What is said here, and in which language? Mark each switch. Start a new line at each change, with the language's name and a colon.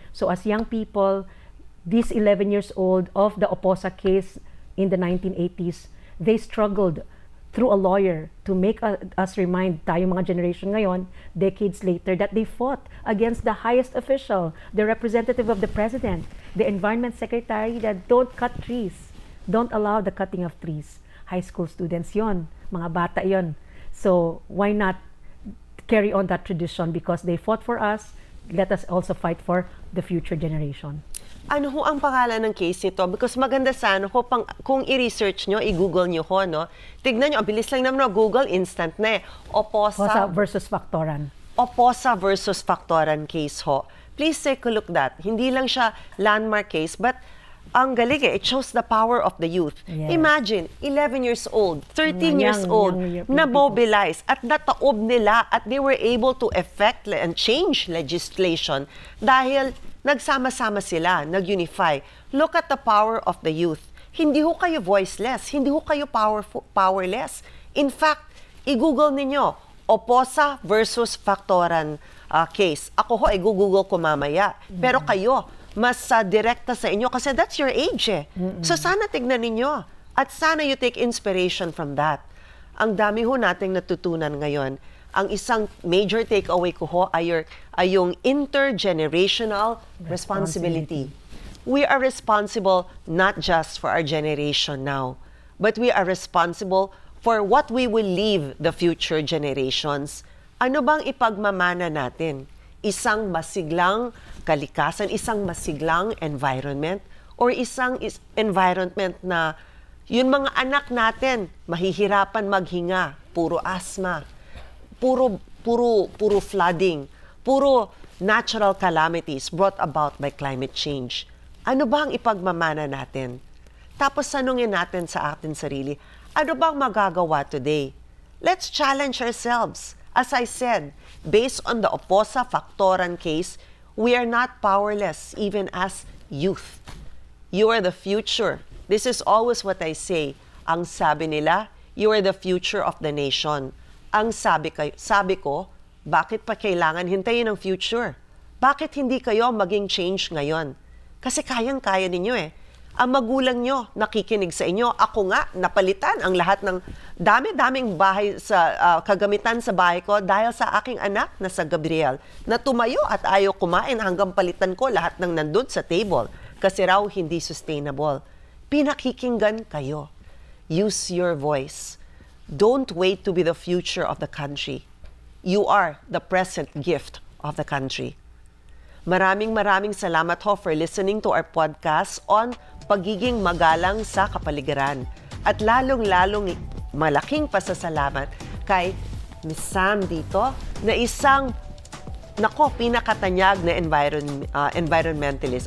English: So as young people, these 11 years old of the Oposa case in the 1980s, they struggled through a lawyer to make us remind
Filipino: tayo mga generation ngayon,
English: decades later, that they fought against the highest official, the representative of the president, the environment secretary, that don't cut trees. Don't allow the cutting of trees. High school students
Filipino: yon, mga bata yon.
English: So why not carry on that tradition? Because they fought for us, let us also fight for the future generation.
Filipino: Ano ho ang pangalan ng case nito? Because maganda sana ho, kung i-research nyo, i-google nyo ho, no? Tignan nyo, ang bilis lang naman, no? Google, instant na eh. Oposa versus Factoran.
English: Oposa versus Factoran case ho. Please take a look that.
Filipino: Hindi lang siya
English: landmark case, but
Filipino: ang galing eh,
English: it shows the power of the youth. Yes. Imagine, 11 years old, 13 years Young old, people.
Filipino: na-mobilize at nataob nila at
English: they were able to effect and change legislation
Filipino: dahil nagsama-sama sila, nag-unify.
English: Look at the power of the youth.
Filipino: Hindi ho kayo voiceless, hindi ho kayo powerless. In fact, i-google ninyo, Oposa versus Factoran case. Ako ho, i-google ko mamaya. Pero kayo, mas direkta sa inyo kasi
English: that's your age
Filipino: eh. So sana tignan ninyo at sana
English: you take inspiration from that.
Filipino: Ang dami ho nating natutunan ngayon. Ang isang major takeaway ko ho ay yung intergenerational responsibility.
English: We are responsible not just for our generation now, but we are responsible for what we will leave the future generations.
Filipino: Ano bang ipagmamana natin? Isang masiglang kalikasan, isang masiglang environment, or isang environment na yun mga anak natin mahihirapan maghinga, puro asthma, puro flooding, puro natural calamities
English: brought about by climate change.
Filipino: Ano ba ang ipagmamana natin? Tapos tanungin natin sa ating sarili, ano bang magagawa today?
English: Let's challenge ourselves. As I said, based on the Oposa Factoran case, we are not powerless even as youth. You are the future. This is always what I say.
Filipino: Ang sabi nila,
English: you are the future of the nation.
Filipino: Ang sabi ko, bakit pa kailangan hintayin ang future? Bakit hindi kayo maging change ngayon? Kasi kayang-kaya ninyo eh. Ang magulang nyo nakikinig sa inyo. Ako nga, napalitan ang lahat ng dami-daming bahay sa kagamitan sa bahay ko dahil sa aking anak na sa Gabriel na tumayo at ayaw kumain hanggang palitan ko lahat ng nandun sa table kasi raw hindi sustainable. Pinakikinggan kayo.
English: Use your voice. Don't wait to be the future of the country. You are the present gift of the country.
Filipino: Maraming salamat ho
English: for listening to our podcast on
Filipino: pagiging magalang sa kapaligiran. At lalong-lalong malaking pasasalamat kay Miss Sam dito na isang pinakatanyag na environmentalist.